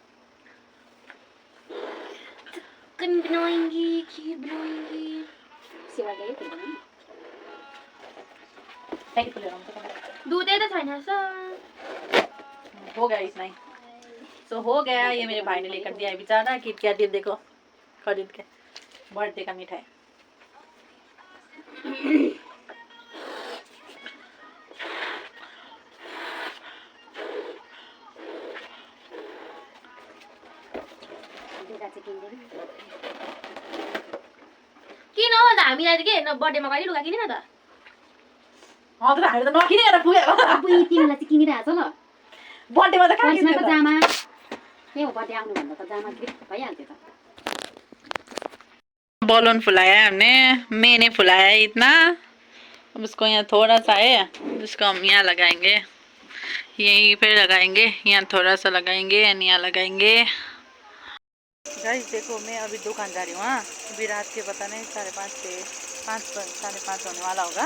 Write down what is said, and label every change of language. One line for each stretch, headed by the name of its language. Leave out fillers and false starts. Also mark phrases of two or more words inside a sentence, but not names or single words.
Hindi: चिकन बनाएंगे, खीर बनाएंगे, सेवा गए पैकेट ले रहा हूँ,
Nepali: दूधे तो छैन
Hindi: हो गया इसमें। सो हो गया, ये मेरे भाई ने लेकर दिया है बेचारा किटकैट, देखो खरीद के बर्थडे का मिठाई।
Nepali: किन हो त हामीलाई त के बर्थडेमा कहिले लुगा किनेन त? अँ त हामी त नकिनेर पुगेको। अब यी तिमीलाई चाहिँ किनिरहेछ ल। बर्थडेमा त कहाँ किन्ने त जामा के हो, बर्थडे आउनु भन्दा त जामा भइहाल्थ्यो त।
Hindi: बलून फुलाया है हमने, मैंने फुलाया है इतना। अब उसको यहाँ थोड़ा सा है, जिसको हम यहाँ लगाएंगे, यहीं पे लगाएंगे, यहाँ थोड़ा सा लगाएंगे एंड यहाँ लगाएंगे। गाइस देखो मैं अभी दुकान जा रही हूँ। हाँ अभी रात के पता नहीं 5:30 से 5:30 होने वाला होगा।